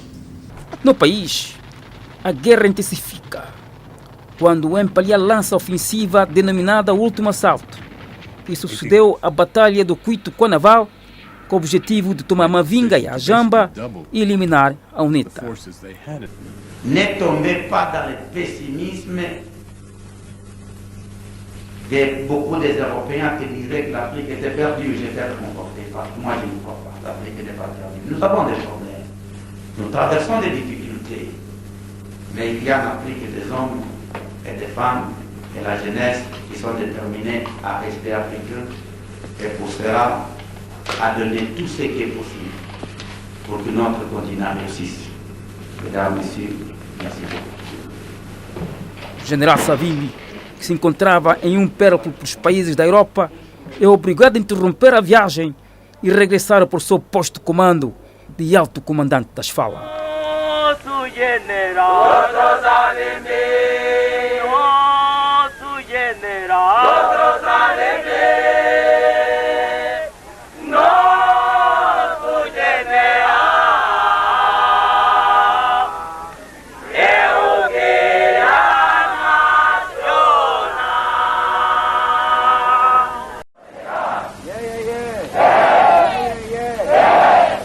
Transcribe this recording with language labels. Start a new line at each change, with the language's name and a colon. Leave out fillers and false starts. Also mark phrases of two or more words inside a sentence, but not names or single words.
Portuguese: No país, a guerra intensifica quando o MPLA lança a ofensiva denominada Último Assalto, que sucedeu à Batalha do Cuito-Conaval, com o objetivo de tomar Mavinga e Ajamba e eliminar a UNITA.
French: Ne tombez pas dans le pessimisme de beaucoup des Européens qui disaient que l'Afrique était perdue. J'étais réconforté parce que moi je ne crois pas. L'Afrique n'est pas perdue. Nous avons des problèmes. Nous traversons des difficultés. Mais il y a en Afrique des hommes et des femmes et la jeunesse qui sont déterminés à rester africains et pour cela à donner tout ce qui est possible pour que notre continent réussisse. Mesdames, Messieurs, merci beaucoup.
Portuguese: General Savimbi, que se encontrava em um périplo pelos países da Europa, é obrigado a interromper a viagem e regressar para o seu posto de comando de alto comandante das falas. Nosso general, nosso general, nosso general é o guerra nacional.